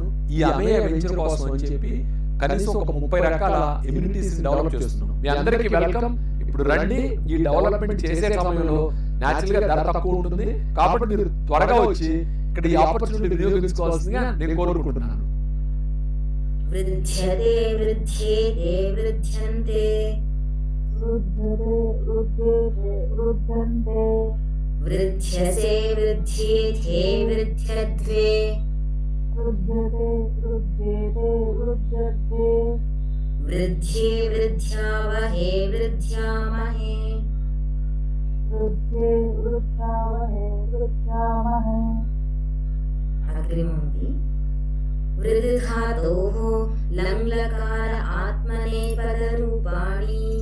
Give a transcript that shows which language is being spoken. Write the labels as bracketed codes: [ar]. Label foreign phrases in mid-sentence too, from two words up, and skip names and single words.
[te] ఈ అమేయ వెంచర్ కోసం అని చెప్పి కనీసం ఒక 30 రకాల ఎమ్యూనిటీస్ డెవలప్ చేస్తున్నాం. మీ అందరికీ వెల్కమ్. ఇప్పుడు రండి. ఈ డెవలప్మెంట్ చేసే సమయంలో న్యాచురల్ గా ధర తక్కువ ఉంటుంది కాబట్టి మీరు త్వరగా వచ్చి ఇక్కడ ఈ ఆపర్చునిటీ వినియోగించుకోవాల్సిందిగా నేను కోరుకుంటున్నాను. [sa] वृद्ध्यते वृद्ध्येते वृद्ध्यन्ते वृद्ध्यसे वृद्ध्येथे वृद्ध्यध्वे वृद्ध्ये वृद्ध्यावहे वृद्ध्यामहे अग्रिमोऽपि वृद्धातोः लङ्लकार आत्मनेपदरूपाणि